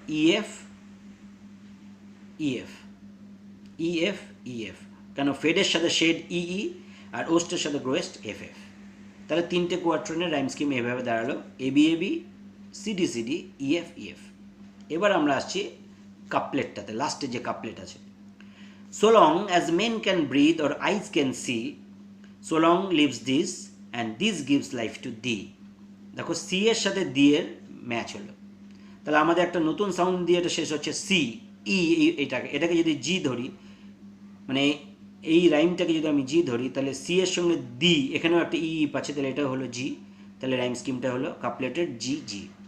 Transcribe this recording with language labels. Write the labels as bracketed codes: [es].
[bn] EF EF EF EF, কেন ফেডের সাথে shade EE আর ওস্টের সাথে গ্রোয়েস্ট FF। তাহলে তিনটে কোয়ার্টারের রাইম স্কিম এভাবে দাঁড়ালো, ABAB, CDCD, EF। এবার আমরা আসছি কাপলেটটাতে, লাস্টে যে কাপলেট আছে। [en] So long as men can breathe or eyes can see, so long lives this and this gives life to thee. [bn] দেখো সি এর সাথে দি এর ম্যাচ হলো, তাহলে আমাদের একটা নতুন সাউন্ড দিয়ে এটা শেষ হচ্ছে সি ই, এটাকে যদি জি ধরি, মানে এই রাইমটাকে যদি আমি জি ধরি তাহলে সি এর সঙ্গে দি, এখানেও একটা ই পাচ্ছে, তাহলে এটাও হলো জি, তাহলে রাইম স্কিমটা হলো কাপলেটের জি।